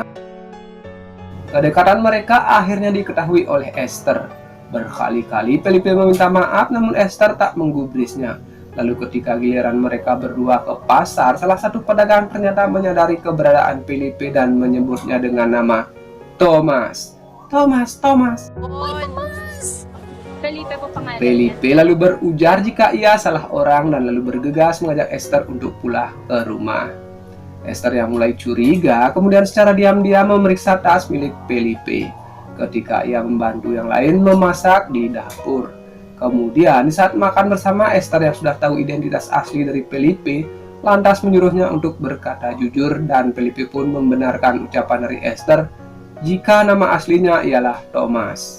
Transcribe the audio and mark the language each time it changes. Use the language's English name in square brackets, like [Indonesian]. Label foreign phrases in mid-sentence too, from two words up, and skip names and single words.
[Indonesian] Kedekatan mereka akhirnya diketahui oleh Esther. Berkali-kali Felipe meminta maaf, namun Esther tak menggubrisnya. Lalu ketika giliran mereka berdua ke pasar, salah satu pedagang ternyata menyadari keberadaan Felipe dan menyebutnya dengan nama Thomas. Thomas. [Filipino] Felipe po pangalan [Indonesian] Felipe lalu berujar jika ia salah orang dan lalu bergegas mengajak Esther untuk pulang ke rumah. Esther yang mulai curiga kemudian secara diam-diam memeriksa tas milik Felipe ketika ia membantu yang lain memasak di dapur. Kemudian di saat makan bersama, Esther yang sudah tahu identitas asli dari Felipe lantas menyuruhnya untuk berkata jujur, dan Felipe pun membenarkan ucapan dari Esther jika nama aslinya ialah Thomas.